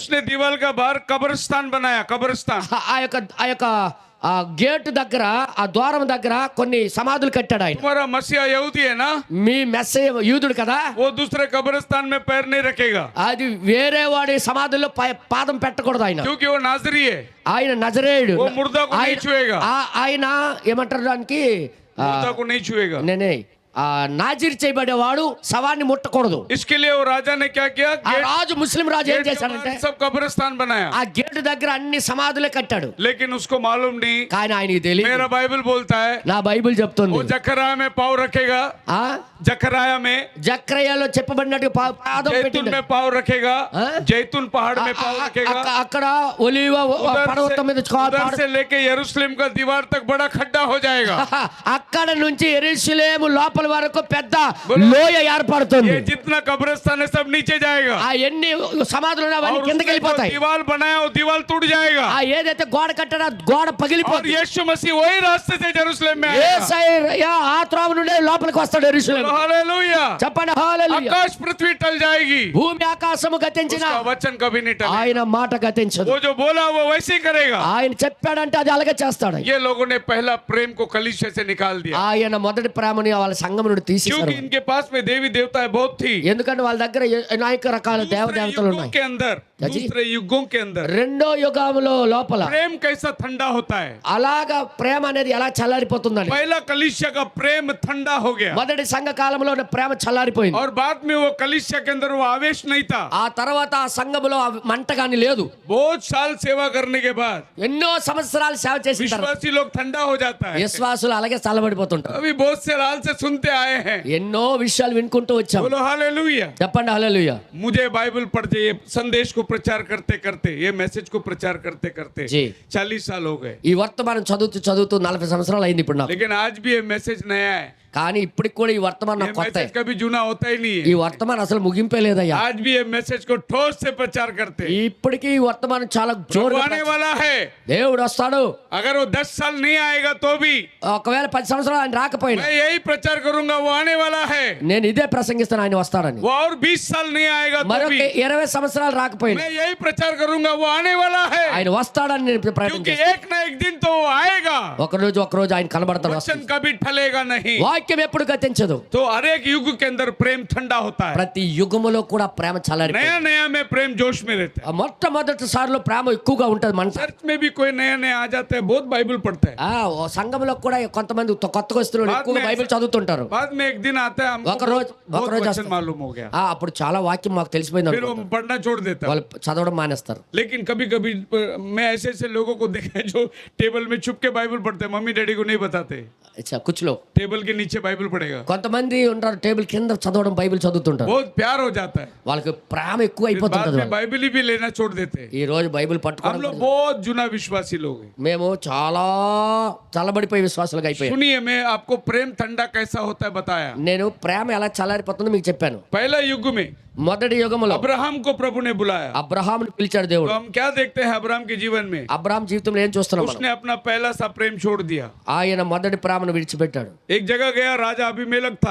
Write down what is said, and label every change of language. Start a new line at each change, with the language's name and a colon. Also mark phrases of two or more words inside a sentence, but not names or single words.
Hindi: उसने दीवार का बाहर कब्रिस्तान बनाया, कब्रिस्तान.
Telugu: ఆ యొక్క ఆ గేట్ దగ్గర, ఆ ద్వారం దగ్గర కొన్ని సమాధులు కట్టాడు ఆయన.
Hindi: तुम्हारा मसीहा यहूदी है ना?
Telugu: మీ మెస్సయ్య యూదుడు కదా,
Hindi: वो दूसरे कब्रिस्तान में पैर नहीं रखेगा,
Telugu: అది వేరే వాడి సమాధుల్లో పాదం పెట్టకూడదు ఆయన.
Hindi: क्योंकि वो नाजरी है.
Telugu: ఆయన నజరేయుడు.
Hindi: वो मुर्दा को नहीं छुएगा.
Telugu: ఆయన ఏమంటారు దానికి?
Hindi: मुर्दा को नहीं छुएगा.
Telugu: నేనే నాజీర్ చేయబడేవాడు శవాన్ని ముట్టకూడదు.
Hindi: इसके लिए वो राजा ने क्या किया?
Telugu: ఆ రాజు ముస్లిం రాజు ఏం
Hindi: गेट के
Telugu: చేశాడంటే
Hindi: बाहर सब कब्रिस्तान बनाया,
Telugu: ఆ గేటు దగ్గర అన్ని సమాధులే కట్టాడు.
Hindi: लेकिन उसको मालूम नहीं।
Telugu: కానీ ఆయనకి తెలియదు.
Hindi: मेरा बाइबल बोलता है
Telugu: నా బైబిల్ చెప్తుంది
Hindi: वो जकराया में पाँव रखेगा,
Telugu: ఆ
Hindi: जकराया में
Telugu: జక్రయాలో చెప్పబడినట్టు పాదం
Hindi: जैतून
Telugu: పెట్టిండు.
Hindi: में पाँव रखेगा, हाँ? जैतून पहाड़ में पाँव रखेगा।
Telugu: అక్కడ ఒలివ పర్వతం మీద
Hindi: उधर से लेके यरूशलेम का दीवार तक बड़ा खड्डा हो जाएगा।
Telugu: అక్కడ నుంచి యెరూషలేము లోపల వరకు పెద్ద లోయ ఏర్పడుతుంది.
Hindi: ये जितना कब्रिस्तान है सब नीचे जाएगा,
Telugu: ఆ ఎన్ని సమాధులు ఉన్నాయో అవన్నీ
Hindi: और
Telugu: కిందకి
Hindi: उसने जो
Telugu: వెళ్ళిపోతాయి.
Hindi: दीवार बनाया वो दीवार टूट जाएगा,
Telugu: ఆ ఏదైతే గోడ కట్టాడో ఆ గోడ
Hindi: और
Telugu: పగిలిపోతుంది.
Hindi: यीशु मसीह वही रास्ते से यरूशलेम में आएगा।
Telugu: యేసయ్య ఆ త్రోవ నుండి లోపలికి వస్తాడు యెరూషలేము.
Hindi: हालेलूया।
Telugu: చెప్పండి హల్లెలూయా.
Hindi: आकाश पृथ्वी टल जाएगी,
Telugu: భూమి ఆకాశము గతించిన
Hindi: उसका वचन कभी नहीं टलेगा।
Telugu: ఆయన మాట గతించదు.
Hindi: वो जो बोला वो वैसे ही करेगा।
Telugu: ఆయన చెప్పాడంటే అది అలాగే చేస్తాడు.
Hindi: ये लोगों ने पहला प्रेम को कलीसिया से निकाल दिया,
Telugu: ఆయన మొదటి ప్రేమని వాళ్ళ సంఘం నుండి తీసేశారు.
Hindi: क्योंकि इनके पास में देवी देवताएं बहुत थी।
Telugu: ఎందుకంటే వాళ్ళ దగ్గర అనేక రకాల
Hindi: दूसरे
Telugu: దేవదేవతలు
Hindi: युगों
Telugu: ఉన్నాయి.
Hindi: के अंदर, जी? दूसरे युगों के अंदर
Telugu: రెండో యుగంలో లోపల
Hindi: प्रेम कैसा ठंडा होता है।
Telugu: అలాగా ప్రేమ అనేది ఎలా చల్లారిపోతుందని
Hindi: पहला कलीसिया का प्रेम ठंडा हो गया,
Telugu: మొదటి సంఘ కాలంలో ప్రేమ చల్లారిపోయింది.
Hindi: और बाद में वो कलीसिया के अंदर वो आवेश नहीं था।
Telugu: ఆ తర్వాత ఆ సంఘములో ఆ మంట గాని లేదు.
Hindi: बहुत साल सेवा करने के बाद
Telugu: ఎన్నో సంవత్సరాలు సేవ చేసిన తర్వాత
Hindi: विश्वासी लोग ठंडा हो जाता है।
Telugu: విశ్వాసులు అలాగే చల్లబడిపోతుంటారు.
Hindi: अभी बहुत से साल से सुनते आए हैं।
Telugu: ఎన్నో విషయాలు వినుకుంటూ వచ్చాం.
Hindi: बोलो हालेलुया।
Telugu: చెప్పండి హల్లెలూయా.
Hindi: मुझे बाइबल पढ़ जाइए, संदेश को प्रचार करते करते, ये मैसेज को प्रचार करते करते जी। 40 साल हो गए,
Telugu: ఈ వర్తమానం చదువుతూ చదువుతూ 40 సంవత్సరాలు అయింది ఇప్పుడు నాకు.
Hindi: लेकिन आज भी ये मैसेज नया है।
Telugu: కానీ ఇప్పటికి కూడా ఈ వర్తమానం
Hindi: ये
Telugu: నాకు కొత్త.
Hindi: मैसेज कभी जुना होता ही नहीं
Telugu: ఈ
Hindi: है।
Telugu: వర్తమానం అసలు ముగింపే లేదయ్యా.
Hindi: आज भी ये मैसेज को ठोस से प्रचार करते हैं।
Telugu: ఇప్పటికీ ఈ వర్తమానం చాలా
Hindi: वो
Telugu: జోరుగా
Hindi: आने वाला है,
Telugu: దేవుడు వస్తాడు.
Hindi: अगर वो 10 साल नहीं आएगा तो भी
Telugu: ఒకవేళ 10 సంవత్సరాలు ఆయన రాకపోయినా
Hindi: मैं यही प्रचार करूंगा, वो आने वाला है।
Telugu: నేను ఇదే ప్రసంగిస్తాను ఆయన వస్తాడని.
Hindi: वो और 20 साल नहीं आएगा तो
Telugu: మరొక
Hindi: भी
Telugu: 20 సంవత్సరాలు రాకపోయినా
Hindi: मैं यही प्रचार करूंगा, वो आने वाला है।
Telugu: ఆయన వస్తాడని నేను ప్రకటన
Hindi: क्योंकि
Telugu: చేస్తాను.
Hindi: एक ना एक दिन तो वो आएगा,
Telugu: ఒకరోజు ఆయన కనబడతాడు.
Hindi: वचन कभी ठलेगा नहीं।
Telugu: వాక్యం ఎప్పుడు గతించదు.
Hindi: तो हर एक युग के अंदर प्रेम ठंडा होता है,
Telugu: ప్రతి యుగములో కూడా ప్రేమ చల్లారి.
Hindi: नया नया में प्रेम जोश में रहता है।
Telugu: మొట్టమొదటిసారిలో ప్రేమ ఎక్కువగా ఉంటది మన
Hindi: चर्च में भी कोई नया नया आ जाता है, बहुत बाइबल पढ़ता है,
Telugu: ఓ సంఘంలో కూడా కొంతమంది కొత్తగా వస్తున్నారు, ఎక్కువగా బైబిల్ చదువుతుంటారు.
Hindi: बाद में एक दिन आता है हमको
Telugu: ఒక రోజు
Hindi: बहुत वचन मालूम हो गया,
Telugu: అప్పుడు చాలా వాక్యం మాకు తెలిసిపోయింది
Hindi: फिर वो
Telugu: అనుకుంటారు.
Hindi: पढ़ना छोड़ देता है।
Telugu: వాళ్ళు చదవడం మానేస్తారు.
Hindi: लेकिन कभी कभी मैं ऐसे ऐसे लोगों को देखा है जो टेबल में छुप के बाइबल पढ़ते हैं, मम्मी डैडी को नहीं बताते,
Telugu: కుచ్చులో
Hindi: टेबल के नीचे बाइबल पढ़ेगा,
Telugu: కొంతమంది ఉంటారు టేబుల్ కింద చదవడం బైబిల్ చదువుతుంటారు.
Hindi: बहुत प्यार हो जाता है,
Telugu: వాళ్ళకి ప్రేమ ఎక్కువ
Hindi: फिर बाद
Telugu: అయిపోతుంటది.
Hindi: में बाइबल ही भी लेना छोड़ देते हैं।
Telugu: ఈ రోజు బైబిల్
Hindi: हम
Telugu: పట్టుకోవడం
Hindi: लोग बहुत जुना विश्वासी लोग हैं।
Telugu: మేము చాలా చల్లబడిపోయి విశ్వాసాలుగా అయిపోయాం.
Hindi: सुनिए, मैं आपको प्रेम ठंडा कैसा होता है बताया।
Telugu: నేను ప్రేమ ఎలా చల్లారిపోతుందో మీకు చెప్పాను.
Hindi: पहला युग में
Telugu: మొదటి యుగంలో
Hindi: अब्राहम को प्रभु ने बुलाया,
Telugu: అబ్రహాముని పిలిచాడు
Hindi: तो
Telugu: దేవుడు.
Hindi: हम क्या देखते हैं अब्राहम के जीवन में?
Telugu: అబ్రహాం జీవితంలో ఏం చూస్తున్నాం మనం?
Hindi: उसने अपना पहला सा प्रेम छोड़ दिया।
Telugu: ఆయన మొదటి ప్రేమను విడిచిపెట్టాడు.
Hindi: एक जगह गया, राजा अबीमेलेक था।